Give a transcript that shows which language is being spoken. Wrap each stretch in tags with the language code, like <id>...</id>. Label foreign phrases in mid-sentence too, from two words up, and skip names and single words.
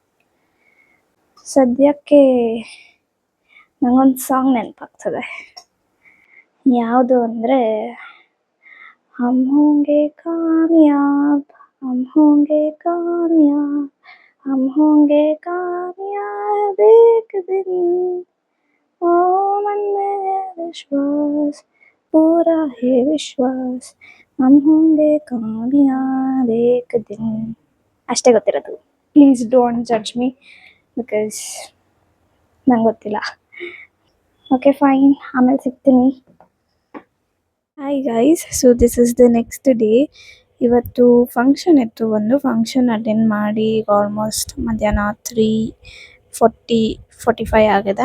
<kn>ಸದ್ಯಕ್ಕೆ ನನಗೊಂದು ಸಾಂಗ್ ನೆನಪಾಗ್ತದೆ. ಯಾವುದು ಅಂದರೆ</kn> <hi>हम होंगे कामयाब, हम होंगे कामयाब, हम होंगे कामयाब एक दिन, ओ मन में है विश्वास, पूरा है विश्वास, हम होंगे कामयाब एक दिन.</hi> <kn>ಅಷ್ಟೇ ಗೊತ್ತಿರೋದು.</kn> <en>please don't judge me because</en> <kn>ನಂಗೆ ಗೊತ್ತಿಲ್ಲ.</kn> <en>okay fine,</en> <kn>ಆಮೇಲೆ ಸಿಗ್ತೀನಿ.</kn> <en>Hi guys, so this is the next day.</en> <kn>ಇವತ್ತು ಫಂಕ್ಷನ್ ಇತ್ತು, ಒಂದು ಫಂಕ್ಷನ್ ಅಟೆಂಡ್ ಮಾಡಿ ಆಲ್ಮೋಸ್ಟ್ ಮಧ್ಯಾಹ್ನ 3:45 ಆಗಿದೆ.</kn>